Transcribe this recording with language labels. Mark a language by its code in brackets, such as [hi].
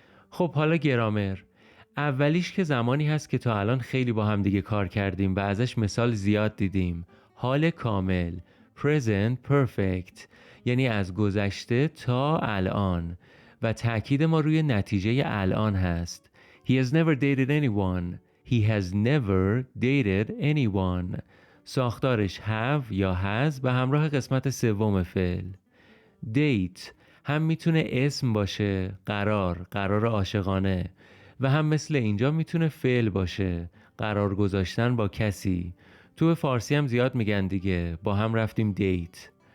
[fa] خب حالا گرامر. اولیش که زمانی هست که تا الان خیلی با هم دیگه کار کردیم و ازش مثال زیاد دیدیم. حال کامل present perfect یعنی از گذشته تا الان و تأکید ما روی نتیجه الان هست. [en] He has never dated anyone. He has never dated anyone. [fa] ساختارش have یا has به همراه قسمت سوم فعل. date هم میتونه اسم باشه، قرار عاشقانه، و هم مثل اینجا میتونه فعل باشه، قرار گذاشتن با کسی. تو فارسی هم زیاد میگن دیگه، با هم رفتیم دیت.